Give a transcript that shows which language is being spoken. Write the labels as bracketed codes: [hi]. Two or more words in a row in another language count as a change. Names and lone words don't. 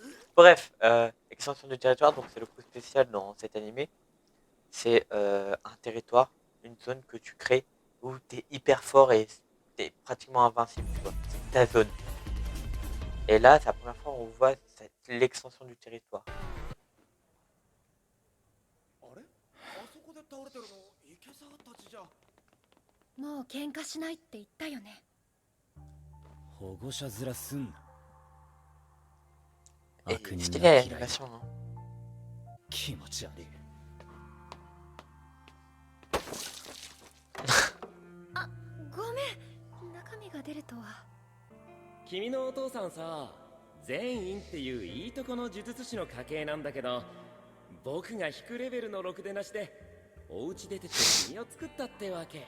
[fr] Bref, extension du territoire, donc c'est le coup spécial dans cet animé. C'est un territoire, une zone que tu crées où tu es hyper fort et t'es pratiquement invincible, tu vois. C'est ta zone. Et là, c'est la première fois où on voit l'extension du territoire. [ja] もう喧嘩しないって言ったよね。保護者面すんな。 [fr] Et stylé l'animation, hein. [ja] 気持ち悪い。あ、ごめん。中身が出るとは。君のお父さんさ、全員っていういいとこの呪術師の家系なんだけど、僕が引くレベルのろくでなしでお家出てって君を作ったってわけ。